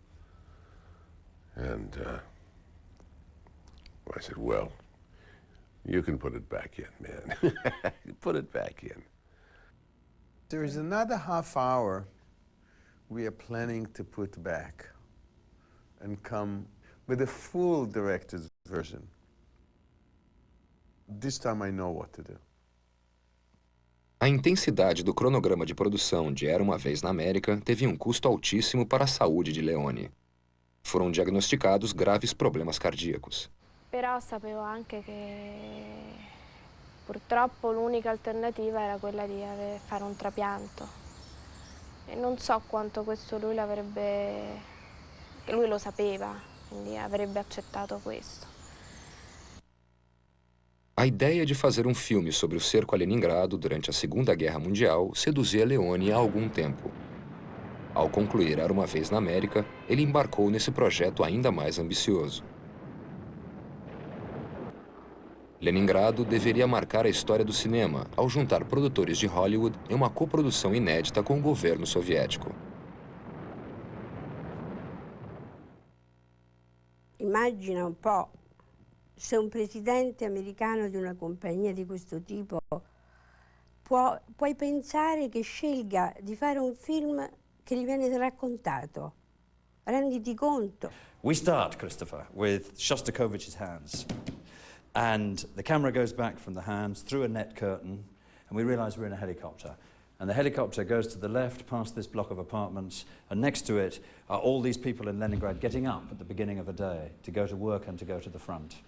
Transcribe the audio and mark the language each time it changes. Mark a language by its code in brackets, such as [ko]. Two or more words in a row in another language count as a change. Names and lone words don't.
[en] And I said, well, you can put it back in, man. Put it back in. There is another half hour we are planning to put back and come with a full director's version. This time I know what to do. [pt] A intensidade do cronograma de produção de Era Uma Vez na América teve um custo altíssimo para a saúde de Leone. Foram diagnosticados graves problemas cardíacos. [it] Però sapevo anche che purtroppo l'unica alternativa era quella di fare un trapianto. E non so quanto questo lui lo sapeva, quindi avrebbe accettato questo. [pt] A ideia de fazer um filme sobre o cerco a Leningrado durante a Segunda Guerra Mundial seduzia Leone há algum tempo. Ao concluir Era Uma Vez na América, ele embarcou nesse projeto ainda mais ambicioso. Leningrado deveria marcar a história do cinema ao juntar produtores de Hollywood em uma coprodução inédita com o governo soviético. [it] Immagina un po' se un presidente americano di una compagnia di questo tipo puoi pensare che scelga di fare un film che gli viene raccontato. Renditi conto. [en] We start, Christopher, with Shostakovich's hands. And the camera goes back from the hands through a net curtain, and we realize we're in a helicopter. And the helicopter goes to the left past this block of apartments, and next to it are all these people in Leningrad getting up at the beginning of a day to go to work and to go to the front.